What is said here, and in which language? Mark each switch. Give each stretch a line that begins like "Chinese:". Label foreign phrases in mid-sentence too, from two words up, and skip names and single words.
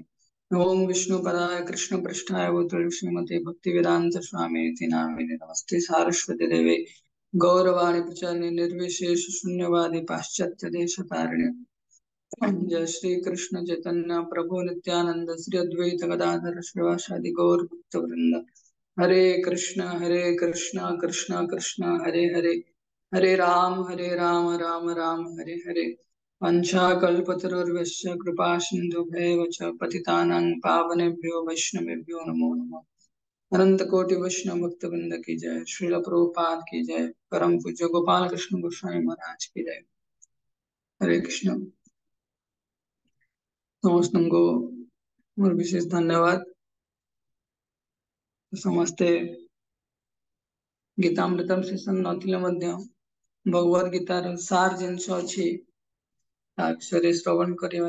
Sanskrit: नमो विष्णुपदाय कृष्णपृष्ठाय भूतले श्रीमते भक्तिवेदांत स्वामीति नामिने। नमस्ते सारस्वती देवे गौरवाणी प्रचारिणे निर्विशेष शून्यवादी पाश्चात्य देशतारिणे। जय श्री कृष्ण चैतन्य प्रभु नित्यानंद श्री अद्वैत गदाधर श्रीवासादि गौर भक्त वृंद। हरे कृष्ण कृष्ण कृष्ण हरे हरे, हरे राम राम राम हरे हरे। वंशाकल्पतरुर्भ्यश्च कृपा सिन्धुभ्यैव च पतितानां पावनेभ्यो वैष्णवेभ्यो नमो नमः।
Hindi: अनंत कोटि वैष्णव भक्त वृंद की जय। श्रील प्रभुपाद की जय। परम पूज्य गोपाल कृष्ण गोस्वामी महाराज की जय। हरे कृष्ण।
Odia: ସମସ୍ତଙ୍କୁ ମୋର ବିଶେଷ ଧନ୍ୟବାଦ। ସମସ୍ତେ ଗୀତାମୃତମ ସେସନ ନଥିଲେ ମଧ୍ୟ ଭଗବତ ଗୀତାର ସାର ଜିନିଷ ଅଛି ତା ବିଷୟରେ ଶ୍ରବଣ କରିବା।